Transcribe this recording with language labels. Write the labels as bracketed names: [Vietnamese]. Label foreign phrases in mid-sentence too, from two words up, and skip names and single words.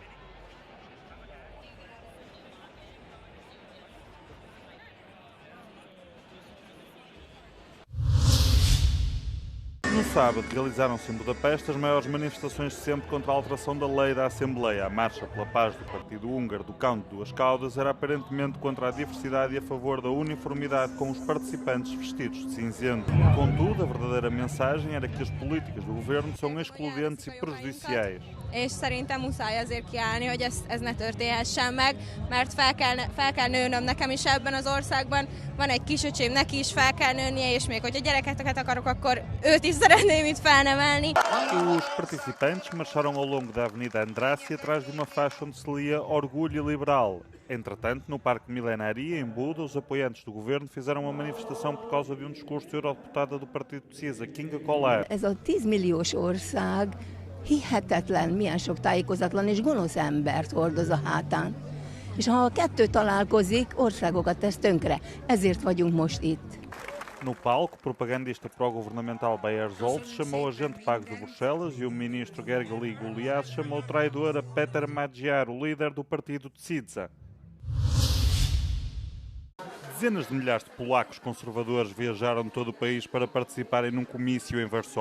[Portuguese] No sábado, realizaram-se em Budapeste as maiores manifestações de sempre contra a alteração da lei da Assembleia. A Marcha pela Paz do Partido Húngaro do Cão de Duas Caudas era aparentemente contra a diversidade e a favor da uniformidade com os participantes vestidos de cinzento. Contudo, a verdadeira mensagem era que as políticas do governo são excludentes e prejudiciais. [Hungarian] És szerintem muszáj azért kiállni, hogy ez ne történhessen meg, mert fel kell nőnöm nekem is ebben az országban. Van egy kisöcsém, neki is fel kell nőnie, és még hogyha gyerekeket akarok, akkor őt is szeretném itt felnevelni. [Portuguese] Os participantes marcharam ao longo da Avenida Andrácia atrás de uma faixa onde se lia Orgulho Liberal. Entretanto, no Parque Millenaria, em Buda, os apoiantes do governo fizeram uma manifestação por causa de um discurso da eurodeputada do Partido de CISA, Kinga Koller. [Hungarian] Ez a 10 milliós ország hihetetlen, milyen sok tájékozatlan és gonosz embert hordoz a hátán. És ha a kettő találkozik, országokat tesz tönkre. Ezért vagyunk most itt. [Portuguese] No palco, o propagandista pró-governamental Bayer Zoltz chamou agente pago de Bruxelas e o ministro Gergely Goliath chamou traidor a Peter Magyar, o líder do partido de CISA. Dezenas de milhares de polacos conservadores viajaram de todo o país para participarem num comício em Varsóvia.